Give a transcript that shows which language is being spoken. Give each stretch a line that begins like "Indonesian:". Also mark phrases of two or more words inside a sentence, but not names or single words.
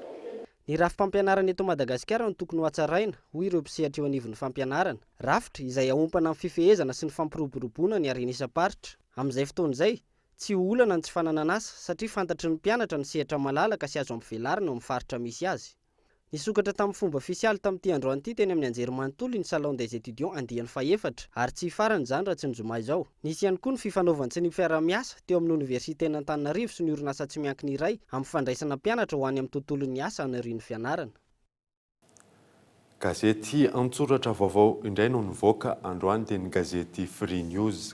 Malagasy: Ny rafim-pampianarana eto Madagasikara no tokony ho hatsaraina hoy ireo mpisehatra eo anivon'ny fampianarana. Rafitra izay ahompana amin'ny fifehezana sy ny fampiroboroboana ny arena isa-paritra. Amin'izay fotoana izay, tsy olana ny tsy fananana asa satria fantatry ny mpianatra ny sehatra malalaka sy azo ampivelarina ao amin'ny faritra misy azy. Nisokatra tamin'ny fomba ofisialy tamin'ity androany ity teny amin'ny anjerimanontolo ny
French: salon des étudiants
Malagasy: andiany faefatra ary tsy farany izany raha tsy ny zoma izao. Nisy ihany koa ny fifanaovan'ny sy ny fiaramiasa teo amin'ny oniversité n'Antananarivo sy ny orinasa tsy miankina iray amin'ny fandraisana mpianatra ho any amin'ny tontolon'ny asa anarian'ny fianarana. Gazety Antsoratra Vaovao indray no nivoaka androany dia ny gazety Free News.